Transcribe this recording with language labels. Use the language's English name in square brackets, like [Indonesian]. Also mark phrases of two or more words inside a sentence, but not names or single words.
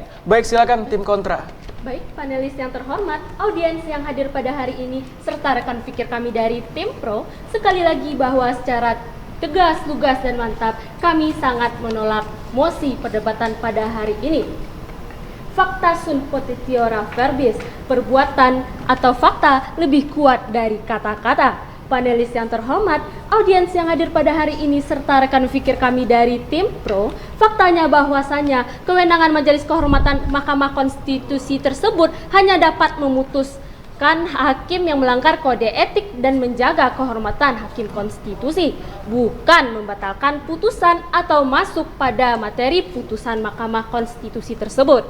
[Indonesian] Baik, silakan tim kontra. Baik, panelis yang terhormat, audiens yang hadir pada hari ini, serta rekan pikir kami dari tim Pro, sekali lagi bahwa secara tegas, lugas, dan mantap, kami sangat menolak mosi perdebatan pada hari ini. [Latin] Fakta sunt petitiora verbis, [Indonesian] perbuatan atau fakta lebih kuat dari kata-kata. Panelis yang terhormat, audiens yang hadir pada hari ini, serta rekan fikir kami dari tim Pro, faktanya bahwasanya kewenangan Majelis Kehormatan Mahkamah Konstitusi tersebut hanya dapat memutuskan hakim yang melanggar kode etik dan menjaga kehormatan hakim konstitusi, bukan membatalkan putusan atau masuk pada materi putusan Mahkamah Konstitusi tersebut.